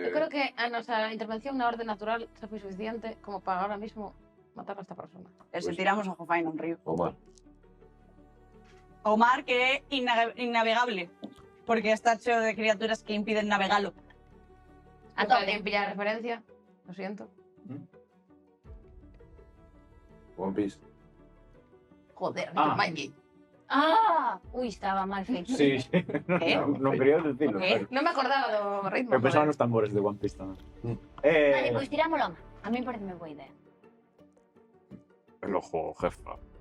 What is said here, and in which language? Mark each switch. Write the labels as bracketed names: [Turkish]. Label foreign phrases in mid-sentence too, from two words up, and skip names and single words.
[Galician] Eu creo que a nosa intervención na orde natural xa foi suficiente como para [Spanish] ahora mismo [Galician] matar a esta persona. E se Pois- tiramos a jofaina un río. O mar. O mar que é innavegable, porque está cheo de criaturas que impiden navegalo. A alguén pillar referencia, [Spanish] lo siento. [Galician] One Piece. Joder, Ah. Mikey. Ah, ui, estaba mal feito. Sí, non quería dicilo. ¿Qué? Non me acordaba do ritmo. Eu pensaba joder. nos tambores de One Piece tamén. Vale, pois tirámoslo. A mí parece boa idea. [Spanish] El ojo, jefa.